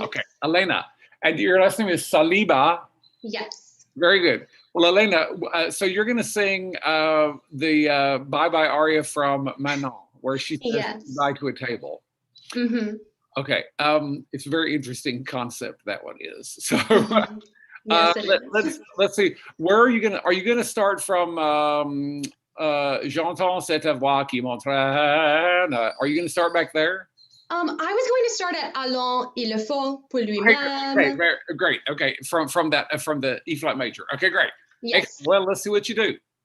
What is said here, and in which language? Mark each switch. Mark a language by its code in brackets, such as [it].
[en] okay, Elena. And your last name is Saliba? Yes. Very good. Well, Elena, so you're gonna sing the Bye Bye aria from Manon, where she says goodbye to a table. Mm-hmm. Okay, it's a very interesting concept, that one is. So Yes, let's see, where are you gonna start from [fr] J'entends cette voix qui m'entraîne? [en] Are you gonna start back there? I was going to start at [fr] Allons, il le faut pour lui-même. [en] Great. Okay, from the E flat major. Okay, great. Yes. Well, let's see what you do.